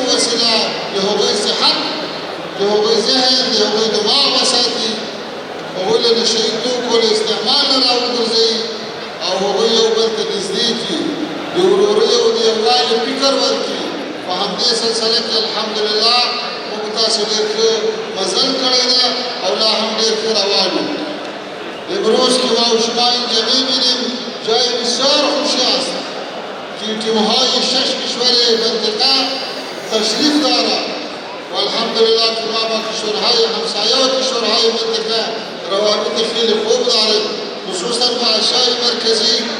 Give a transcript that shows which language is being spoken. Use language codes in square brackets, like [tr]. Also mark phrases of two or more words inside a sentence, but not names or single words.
[ps] وسیله د هغوی صحت د هغوی ذهن د هغوی دماغ وساتي هغوی له نشهیي توکو له استعمال نه راوګرځوي او هغوی یو بل ته نږدې کړي د ورورۍ او د یووالي فکر ورکړي په همدې سلسله کې الحمدلله موږ تاسو ډېر ښه مزل کړی ده او لا هم ډېر ښه روان یو [fa] امروز که ما و شما اینجا می‌بینیم جای بسیار خوشی است که تیم‌های 6 کشور منطقه تشریف دارد و الحمدلله که ما با کشورهای همسایه و کشورهای منطقه روابط خیلی خوب داریم خصوصا با آسیای مرکزی